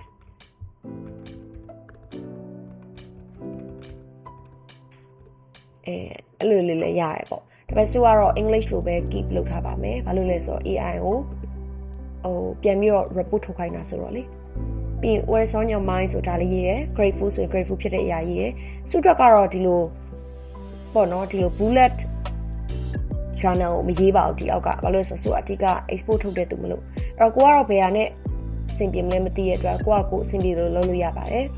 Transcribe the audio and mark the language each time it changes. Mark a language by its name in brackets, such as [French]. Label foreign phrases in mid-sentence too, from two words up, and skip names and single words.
[Burmese] အဲ့လိုလေးလည်းရတယ်ပေါ့ဒါပေမဲ့စုကတော့ English လိုပဲ keep လုပ်ထားပါမယ်ဘာလို့လဲဆိုတော့ AI ကိုပြန်ပြီးတော့ report ထုတ်ခိုင်းတာ ဆိုတော့လေပြီး [English] what is on your mind [Burmese] ဆိုတာလေးရေးတယ် grateful ဆိုရင် grateful ဖြစ်တဲ့အရာရေးတယ်စုအတွက်ကတော့ဒီလိုပေါ့နော်ဒီလို [English] bullet journal [Burmese] ကိုမရေးပါဘူးဒီအောက်ကဘာလို့လဲဆိုတော့အဓိက export ထုတ်တဲ့သူမလို့အဲ့တော့ကိုကတော့ဘယ်ဟာနဲ့အဆင်ပြေမလဲမသိရတဲ့အတွက်ကိုအဆင်ပြေလို့လုပ်လို့ရပါတယ်